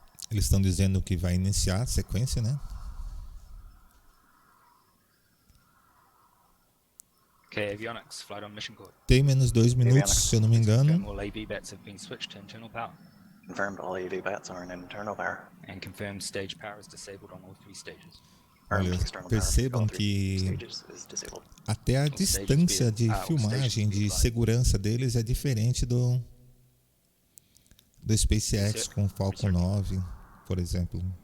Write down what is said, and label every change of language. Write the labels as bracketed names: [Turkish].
[Portuguese] Eles estão dizendo que vai iniciar a sequência, né? [English] Okay, avionics, flight on mission code. [Portuguese] Tem menos 2 minutos, se eu não me engano. [English] All AV bats have been switched to internal power. Confirmed all AV bats are in internal power. And confirmed stage power is disabled on all 3 stages. [Portuguese] Olha, percebam que até a distância de filmagem, de segurança deles é diferente do SpaceX com o Falcon 9, por exemplo.